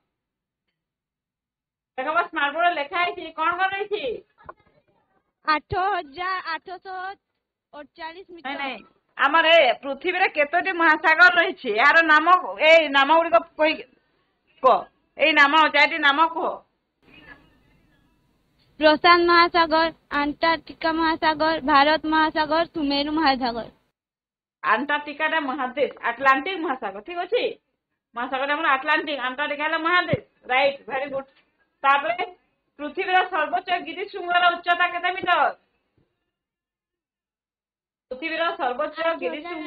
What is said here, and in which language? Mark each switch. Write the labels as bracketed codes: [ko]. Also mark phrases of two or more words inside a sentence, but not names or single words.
[or] ଦେଖ ସ୍ମାର୍ଟ ବୋର୍ଡରେ ଲେଖା ହେଇଛି କଣ କଣ ରହିଛି? 8,848 ମିଟର। ନାଇଁ ଆମର ପୃଥିବୀରେ କେତୋଟି ମହାସାଗର ରହିଛି ଏହାର ନାମ, ଏଇ ନାମ ଗୁଡିକ କୁହ। ଏଇ ନାମ ଚାରିଟି ନାମ କୁହ। प्रशांत महासागर, अंटार्कटिका महासागर, भारत महासागर, सुमेरु महासागर। ଆଣ୍ଟାର୍କଟିକାଟା ମହାଦେଶ, ଆଟଲାଣ୍ଟିକ ମହାସାଗର, ଠିକ ଅଛି। ମହାସାଗର ଆମର ଆଟଲାଣ୍ଟିକ, ଆଣ୍ଟାର୍କଟିକା ହେଲା ମହାଦେଶ। [en] Right, very good. [or] ତାପରେ ପୃଥିବୀର ସର୍ବୋଚ୍ଚ ଗିରିଶୃଙ୍ଗର ଉଚ୍ଚତା କେତେ ମିଟର? ପୃଥିବୀର ସର୍ବୋଚ୍ଚ ଗିରିଶୃଙ୍ଗ